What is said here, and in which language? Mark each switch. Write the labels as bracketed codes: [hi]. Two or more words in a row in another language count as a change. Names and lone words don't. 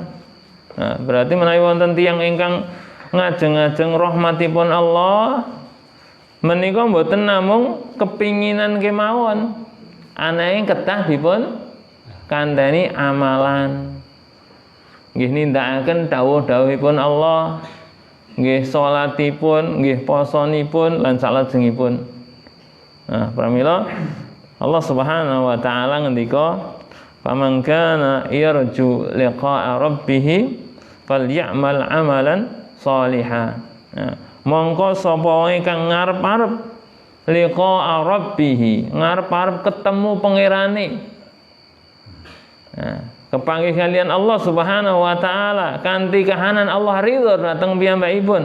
[jv] Nah, berarti menawi wonten tiyang ingkang ngajeng-ajeng rahmatipun Allah menika mboten namung kepinginan kemawon, ananging kedah dipun kanteni amalan. Nggih nindakaken dawuh-dawuhipun Allah, nggih salatipun, nggih posonipun lan salajengipun. Nah, pramila Allah [ar] سبحانه وتعالى [jv] ngendika, [ar] "فمن كان يرجو لقاء ربه فليعمل عملا صالحا." [jv] Nah, mongko sapa wae kang ngarep-arep [ar] لقاء ربه, [jv] ngarep-arep ketemu pangerane. Nah, kepanggih kalian Allah [ar] سبحانه وتعالى [jv] kanthi kahanan Allah ridho dhateng piyambakipun.